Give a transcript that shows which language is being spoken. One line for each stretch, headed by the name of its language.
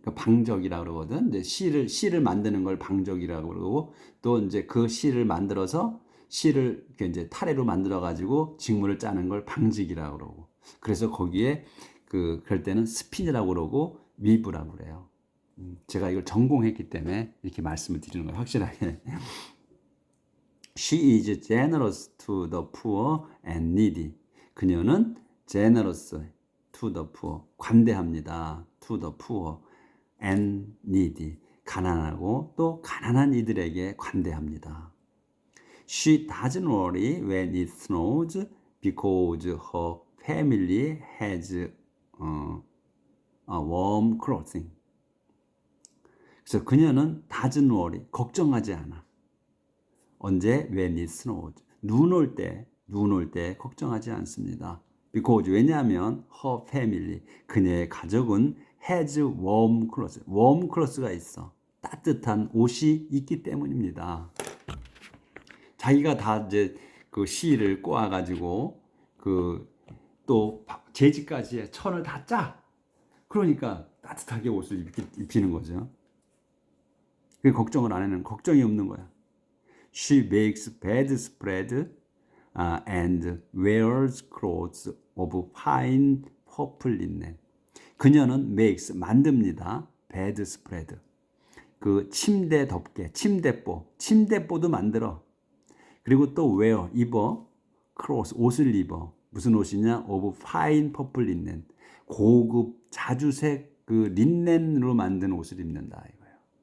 Korean: 그 방적이라고 그러거든. 이제 실을 만드는 걸 방적이라고 그러고 또 이제 그 실을 만들어서 실을 이렇게 이제 타래로 만들어 가지고 직물을 짜는 걸 방직이라고 그러고. 그래서 거기에 그럴 때는 스핀이라고 그러고 위브라고 그래요. 제가 이걸 전공했기 때문에 이렇게 말씀을 드리는 거예요. 확실하게.
English: She is generous to the poor and needy.
Korean: 그녀는
English: generous to the poor.
Korean: 관대합니다.
English: to the poor and needy.
Korean: 가난하고 또 가난한 이들에게 관대합니다.
English: She doesn't worry when it snows because her family has a warm clothing.
Korean: 그래서 그녀는
English: doesn't worry,
Korean: 걱정하지 않아. 언제?
English: When it snows.
Korean: 눈 올 때 걱정하지 않습니다.
English: Because
Korean: 왜냐하면
English: her family,
Korean: 그녀의 가족은
English: has warm clothes.
Korean: warm clothes가 있어. 따뜻한 옷이 있기 때문입니다. 자기가 다 이제 그 실을 꼬아가지고 또 재지까지 해. 천을 다 짜. 그러니까 따뜻하게 옷을 입히는 거죠. 그 걱정을 안 해는 걱정이 없는 거야.
English: She makes bedspread and wears clothes of fine purple linen.
Korean: 그녀는 makes 만듭니다.
English: bedspread.
Korean: 그 침대 덮개, 침대뽀도 만들어. 그리고 또
English: wear
Korean: 입어,
English: clothes
Korean: 옷을 입어. 무슨 옷이냐?
English: of fine purple linen.
Korean: 고급 자주색 그 린넨으로 만든 옷을 입는다 이거예요.